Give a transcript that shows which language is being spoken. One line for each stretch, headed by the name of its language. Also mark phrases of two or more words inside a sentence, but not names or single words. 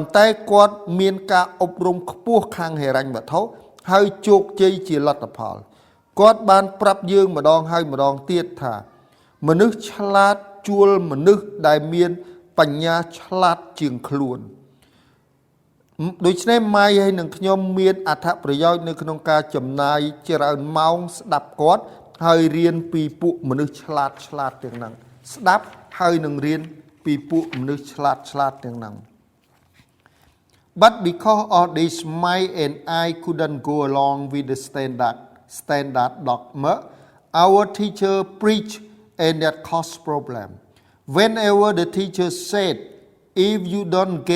Khmer: ន្តែគាត់មានការអប់រំខ្ពស់ខាងហិរញ្ញវត្ថុហើយជោគជ័យជាលទ្ធផលគាត់បានប្រាប់យើងម្ដងហើយម្ដងទៀតថាមនុស្សឆ្លាតជួលមនុស្សដែលមានបញ្ញាឆ្លាតជាងខ្លួនដូច្នេះម៉ាយហើយនឹងខ្ញុំមានអត្ថប្រយោជន៍នៅក្នុងការចំណាយច្រើនម៉ោងស្ដាប់គាត់ហើយរៀនពីពួកមនុស្សឆ្លាតទាំងហ្នឹងស្ដាប់ហើយនឹងរៀនពីពួកមនុស្សឆ្លាតទាំងហ្នឹង
English: But because of this Mai and I couldn't go along with the standard dogma our teacher preached and that caused problem whenever the teacher said if you don't get